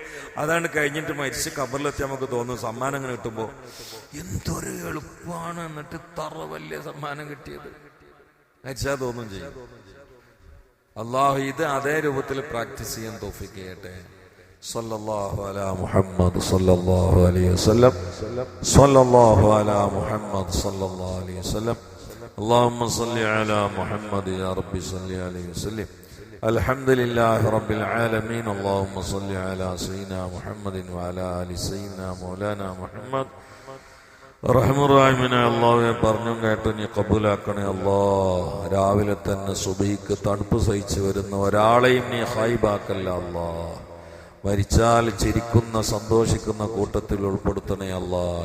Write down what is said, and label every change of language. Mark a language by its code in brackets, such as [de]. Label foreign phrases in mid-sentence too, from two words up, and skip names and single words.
[ml] അതാണ് കഴിഞ്ഞിട്ട് മരിച്ച് ഖബറിലെത്തി നമുക്ക് തോന്നും, സമ്മാനം അങ്ങനെ കിട്ടുമ്പോ എന്തൊരു എളുപ്പമാണ്, എന്നിട്ട് വലിയ സമ്മാനം കിട്ടിയത് മരിച്ചാൽ തോന്നും ചെയ്യും. അള്ളാഹു ഇത് അതേ രൂപത്തിൽ പ്രാക്ടീസ് ചെയ്യാൻ തൗഫീഖ് ചെയ്യട്ടെ. [ar] صلى الله على محمد صلى الله عليه وسلم. صلى الله على محمد صلى الله عليه وسلم. اللهم صل على محمد يا رب صل عليه وسلم. الحمد لله رب العالمين. اللهم صل على سيدنا محمد وعلى آل سيدنا مولانا محمد. [ml] റഹ്മാനായ അല്ലാഹുവേ, പറഞ്ഞു കേട്ടു നീ കബൂലാക്കണേ അല്ലാഹ്. രാവിലെ തന്നെ സുബഹിക്ക് തണുപ്പ് സഹിച്ചു വരുന്ന ഒരാളെയും നീ ഖൈബാക്കല്ല അല്ലാഹ്. മരിച്ചാൽ ചിരിക്കുന്ന സന്തോഷിക്കുന്ന കൂട്ടത്തിൽ ഉൾപ്പെടുത്തണേ അല്ലാഹ്.